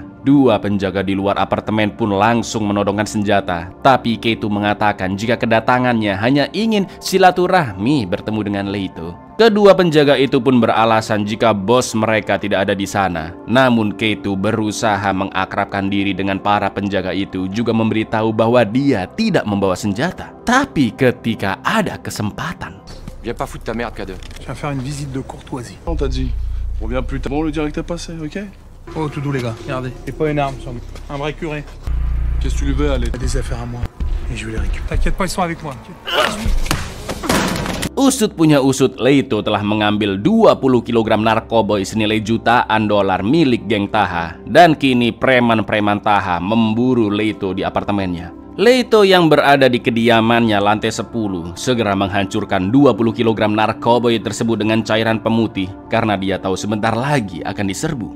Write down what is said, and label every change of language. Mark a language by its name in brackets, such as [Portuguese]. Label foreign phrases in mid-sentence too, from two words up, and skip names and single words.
[Indonesian] Dua penjaga di luar apartemen pun langsung menodongkan senjata, tapi Keito mengatakan jika kedatangannya hanya ingin silaturahmi bertemu dengan Leito. Kedua penjaga itu pun beralasan jika bos mereka tidak ada di sana. Namun Keito berusaha mengakrabkan diri dengan para penjaga itu, juga memberitahu bahwa dia tidak membawa senjata. Tapi ketika ada kesempatan, [French] Viens pas foutre ta merde, K2. Je viens faire une visite de courtoisie. On t'a dit. On vient plus tard. Bon, le direct est passé, ok? Oh, tout doux les gars, regardez. J'ai pas une arme sur moi. Un vrai curé. Qu'est-ce que tu lui veux aller? Il a des affaires à moi. Et je vais les récupérer. T'inquiète pas, ils sont avec moi. [Indonesian] usut punya usut, Leito telah mengambil 20 kg narkoboy senilai jutaan dolar milik geng Taha. Dan kini preman-preman Taha memburu Leito di apartemennya. Leito yang berada di kediamannya lantai 10 segera menghancurkan 20 kg narkoboy tersebut dengan cairan pemutih karena dia tahu sebentar lagi akan diserbu.